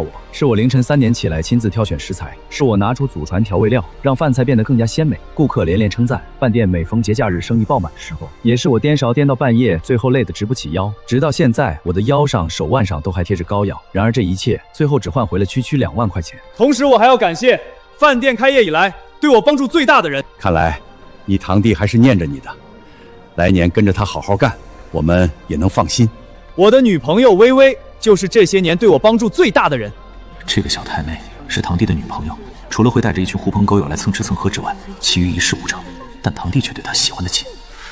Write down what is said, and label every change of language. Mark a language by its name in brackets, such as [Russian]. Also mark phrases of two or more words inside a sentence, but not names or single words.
[Chinese] 是我凌晨3點起來親自挑選食材，是我拿出祖傳調味料，讓飯菜變得更加鮮美，顧客連連稱讚。飯店每逢節假日生意爆滿的時候，也是我顛勺顛到半夜，最後累得直不起腰。直到現在，我的腰上、手腕上都還貼着膏藥。然而這一切，最後只換回了區區2萬塊錢。同時，我還要感謝飯店開業以來對我幫助最大的人。看來你堂弟還是念着你的，來年跟着他好好幹，我們也能放心。我的女朋友微微就是这些年對我帮助最大的人。这个小太妹是堂弟的女朋友，除了会带着一群狐朋狗友來蹭吃蹭喝之外，其餘一事無成。但堂弟卻對她喜歡得緊。